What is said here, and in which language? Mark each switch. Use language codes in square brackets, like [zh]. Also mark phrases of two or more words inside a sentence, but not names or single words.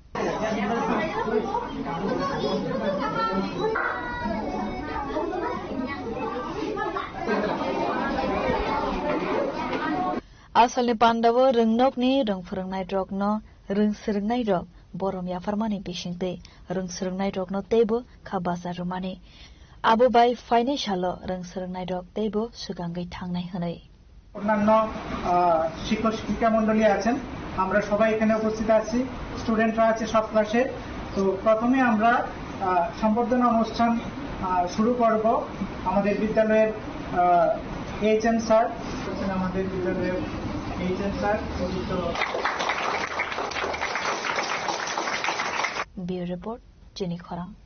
[trp] Asalni Pandawa rungnog ni rung phurungnai rokno rung sirngnai rok borom yafarmani bishingte rung sirngnai rokno tebo khabasa rumani abu bai financial rung sirngnai rok tebo sugangai thangnai hanai [bn] অন্যান্য শিক্ষক শিক্ষিকা মণ্ডলী আছেন, আমরা সবাই এখানে উপস্থিত আছি, স্টুডেন্টরা আছে সব ক্লাসে। তো প্রথমে আমরা সম্বর্ধনা অনুষ্ঠান শুরু করব। আমাদের বিদ্যালয়ের [en] HM sir, [bn] আমাদের বিদ্যালয়ের [en] HM sir Bureau Report, Jenny Khora.